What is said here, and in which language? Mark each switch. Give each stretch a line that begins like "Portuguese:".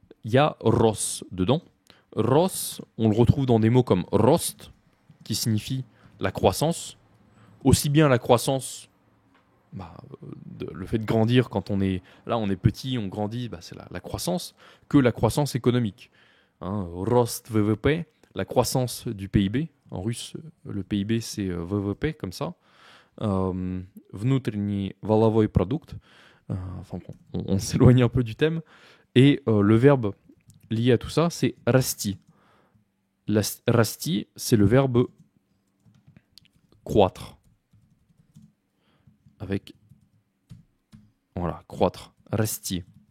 French: Il y a ros dedans. Ros, on le retrouve dans des mots comme rost, qui signifie la croissance, aussi bien la croissance, le fait de grandir quand on est petit, on grandit, c'est la croissance, que la croissance économique. Hein, rost VVP, la croissance du PIB. En russe, le PIB c'est VVP comme ça.
Russian: Внутренний валовой продукт.
French: Enfin, on s'éloigne un peu du thème. Et le verbe lié à tout ça, c'est расти. Расти, c'est le verbe croître. Avec, voilà, croître. Расти.